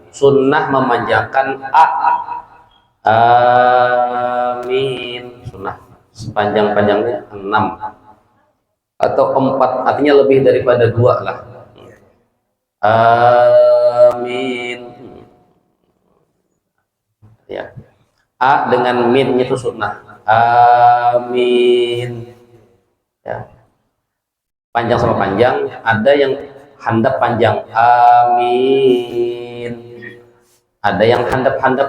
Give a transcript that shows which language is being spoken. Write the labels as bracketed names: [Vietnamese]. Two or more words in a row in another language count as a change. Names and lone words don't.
[Indonesian] Sunnah memanjangkan amin. Sunnah sepanjang-panjangnya 6 atau 4, artinya lebih daripada 2 lah. Amin. Ya. A dengan min itu sunnah. Amin. Ya. [Banjar] Panjang sama panjang, ada yang handap panjang. Amin. Ada yang handap-handap.